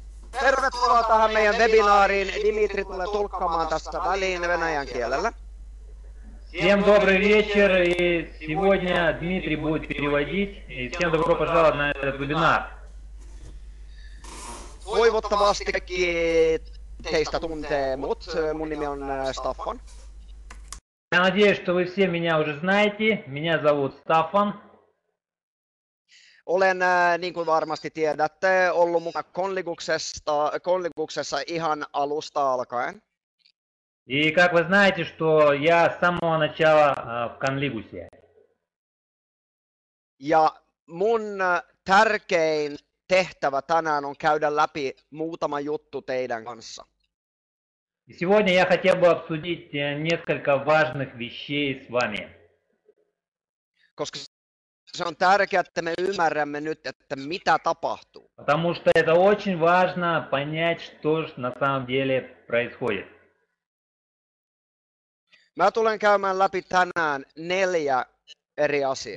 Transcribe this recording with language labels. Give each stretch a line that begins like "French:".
Finnish: Tervetuloa tähän meidän webinaariin. Dimitri tulee tulkkaamaan tästä väliin venäjän kielellä.
Russian: Всем добрый вечер, и сегодня Дмитрий будет переводить, и всем добро пожаловать на этот вебинар.
Finnish: Toivottavasti kaikki teistä tuntee mut. Mun nimi on Staffan.
Russian: Я надеюсь, что вы все меня уже знаете. Меня зовут Staffan.
Finnish: Olen, niin kuin varmasti tiedätte, ollut mukana Konliguksessa ihan alusta alkaen.
Russian: И как вы знаете, что я с самого начала в Конлигусе.
Finnish: Ja mun tärkein tehtävä tänään on käydä läpi muutama juttu teidän kanssa.
Russian: И сегодня я хотел бы обсудить несколько важных вещей с вами.
Finnish: Koska se on tärkeää, että me ymmärrämme nyt, että mitä tapahtuu.
Russian: Потому что это очень важно понять, что же на самом деле происходит.
Finnish: Mä tulen käymään läpi tänään 4 eri asiaa.